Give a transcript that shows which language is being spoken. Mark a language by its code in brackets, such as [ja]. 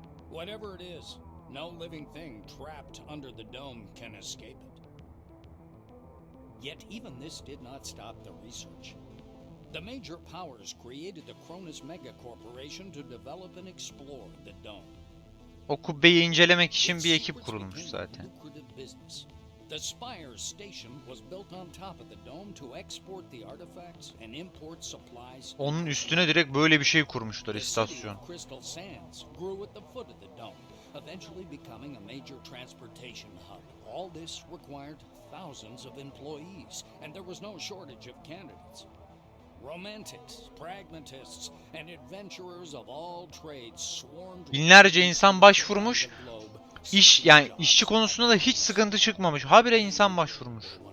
[en] Whatever it is, no living thing trapped under the dome can escape it. Yet even this did not stop the research. The major powers created the Cronus Mega Corporation to develop and explore the dome. [tr] O kubbeyi incelemek için bir ekip kurulmuş zaten. [en] The Spire station was built on top of the dome to export the artifacts and import supplies. [tr] Onun üstüne direkt böyle bir şey kurmuşlar, istasyon. [en] Crystal Sands grew at the foot of the dome, eventually becoming a major transportation hub. All this required thousands of employees, and there was no shortage of candidates. Romantics, pragmatists, and adventurers of all trades swarmed. [tr] Binlerce insan başvurmuş. Yani işçi konusunda da hiç sıkıntı çıkmamış. Habire insan başvurmuş.